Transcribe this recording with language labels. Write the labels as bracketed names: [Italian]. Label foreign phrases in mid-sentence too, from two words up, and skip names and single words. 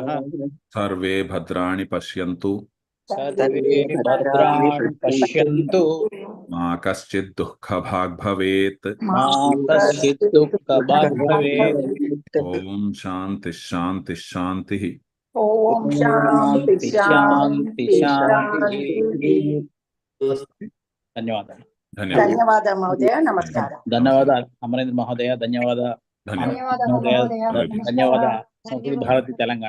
[Sanskrit] सर्वे भद्राणि पश्यन्तु. सर्वे भद्राणि पश्यन्तु. मा कश्चित् दुःखभाग् भवेत्. मा कश्चित् दुःखभाग् भवेत्. ओम शान्ति शान्ति शान्तिः. ओम शान्ति शान्ति शान्तिः. [Telugu] ధన్యవాదాలు. ధన్యవాదాలు మహోదయ, నమస్కారం. ధన్యవాదాలు అమరేంద్ర మహోదయ, ధన్యవాదాలు. ధన్యవాదాలు. ధన్యవాదాలు సంస్కృతి భారతి తెలంగాణ.